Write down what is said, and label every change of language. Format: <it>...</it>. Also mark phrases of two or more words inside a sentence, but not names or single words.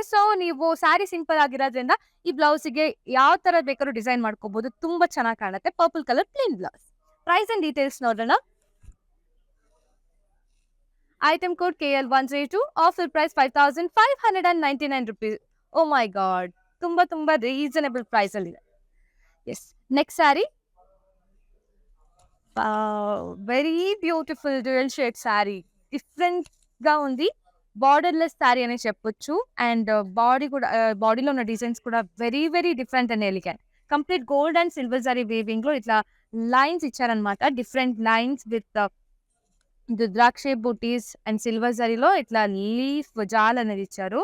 <kn>ಸೊ ನೀವು</kn> <en>saree simple</en> <kn>ಆಗಿರೋದ್ರಿಂದ ಈ ಬ್ಲೌಸಿಗೆ ಯಾವ ತರ ಬೇಕಾದ್ರೂ ಡಿಸೈನ್ ಮಾಡ್ಕೋಬಹುದು, ತುಂಬಾ ಚೆನ್ನಾಗಿ ಕಾಣುತ್ತೆ.</kn> <en>Purple colour plain blouse. Price and details ನೋಡೋಣ. Item code KL132, offer price 5,599 rupees. Oh my God,</en> <kn>ತುಂಬಾ ತುಂಬಾ</kn> <en>reasonable price</en> <kn>ಅಲ್ಲಿ ಇದೆ.</kn> <en>Yes, next saree, Very beautiful dual shade saree, different</en> <te>గా ఉంది.</te> <en>borderless saree</en> <te>అనే చెప్పొచ్చు.</te> <en>And body కూడా, బాడీలో ఉన్న డిజైన్స్ కూడా very very different and elegant. Complete gold and silver zari weaving</en> <te>లో ఇట్లా</te> <en>లైన్స్ ఇచ్చారనమాట, different lines with Rudraksha booties and silver zari-lo ఇట్లా leaf jaal</en> <te>అనేది ఇచ్చారు.</te>